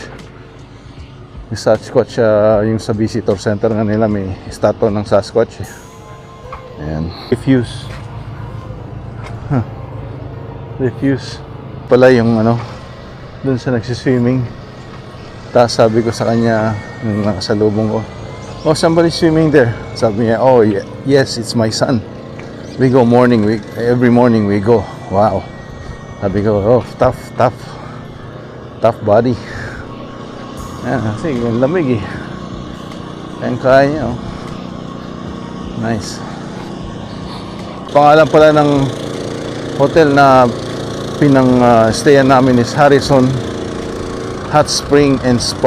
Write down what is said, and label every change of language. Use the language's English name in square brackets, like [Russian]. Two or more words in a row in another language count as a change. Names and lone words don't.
[Filipino] Yung Sasquatch, yung sa visitor center nga nila may statue ng Sasquatch eh. Ayan. Refuse pala yung dun sa nagsiswimming. Tapos sabi ko sa kanya nung nakasalubong ko, [English] "Oh, somebody swimming there." [Filipino] Sabi niya, [English] "Oh, yes, it's my son. We go every morning we go." Wow. [Filipino] Sabi ko, [English] "Oh, tough body." [Filipino] Ayan, kasi yung lamig eh. Ayan, kaya niya, oh. Nice. Pangalan pala ng hotel na stayan namin is Harrison Hot Spring and Spa.